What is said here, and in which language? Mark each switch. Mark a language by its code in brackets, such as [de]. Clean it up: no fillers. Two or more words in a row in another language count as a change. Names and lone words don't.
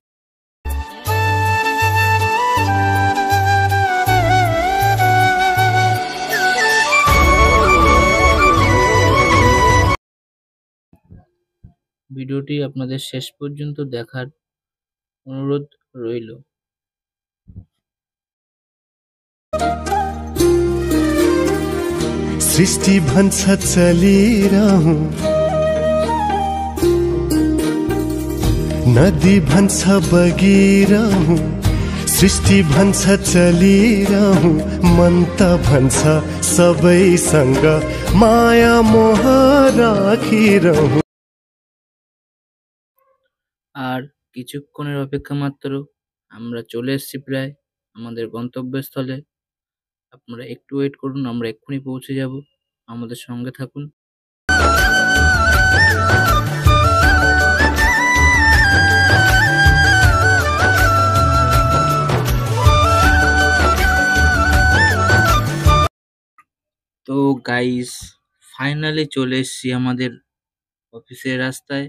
[bn] ভিডিওটি আপনাদের শেষ পর্যন্ত দেখার অনুরোধ রইল। [ne] सृष्टि भन्छ चलिरहँ, नदी भन्छ बगिरहँ। सृष्टि भन्छ चलिरहँ, मन त भन्छ सबैसँग माया मोह राखिरहँ। [bn] আর কিছুক্ষণের অপেক্ষা মাত্র, আমরা চলে এসেছি প্রায় আমাদের গন্তব্যস্থলে। আপনারা একটু ওয়েট করুন, আমরা এক্ষুনি পৌঁছে যাব। আমাদের সঙ্গে থাকুন। তো [en] guys finally [bn] চলে এসেছি আমাদের অফিসের রাস্তায়।